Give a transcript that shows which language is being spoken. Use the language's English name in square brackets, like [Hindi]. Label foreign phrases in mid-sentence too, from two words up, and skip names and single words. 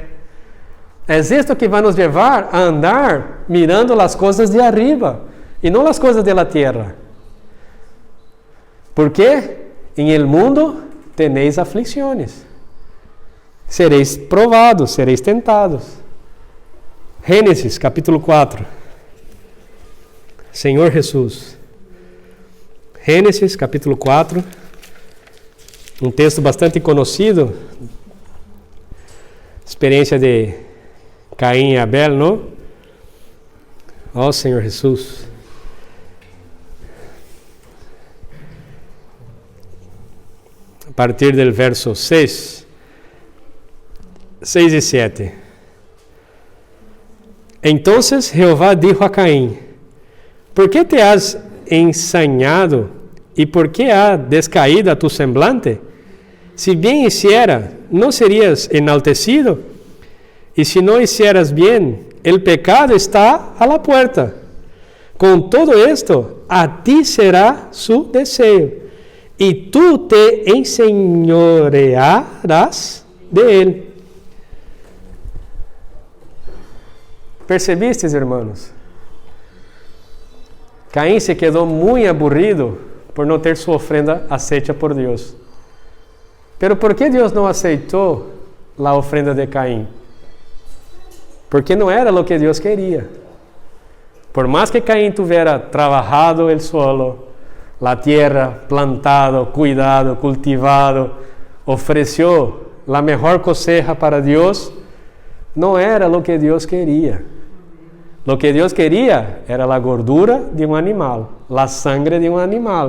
[Spanish] Es esto que va a nos llevar a andar mirando las cosas de arriba y no las cosas de la tierra. Porque en el mundo tenéis aflicciones. Seréis provados, seréis tentados. [Portuguese] Gênesis capítulo 4. Senhor Jesus. Gênesis capítulo 4. Um texto bastante conhecido. Experiência de Caim e Abel, não? Ó Senhor Jesus. A partir do verso 6 e 7. [Spanish] Entonces Jehová dijo a Caim: ¿por qué te has ensañado y por qué ha descaído a tu semblante? Si bien hiciera, ¿no serías enaltecido? Y si no hicieras bien, el pecado está a la puerta. Con todo esto, a ti será su deseo, y tú te enseñorearás de él. [Portuguese] ¿Percebiste, [Spanish] hermanos? [Portuguese] Caim se quedou muito aburrido por não ter sua ofrenda aceita por Deus. Pero por que Deus não aceitou a ofrenda de Caim? porque não era o que Deus queria. [Spanish] Por más que Caín tuviera trabajado el suelo, la tierra, plantado, cuidado, cultivado, ofreció la mejor cosecha para Dios, no era lo que Dios quería. Lo que Dios quería era la gordura de un animal, la sangre de un animal.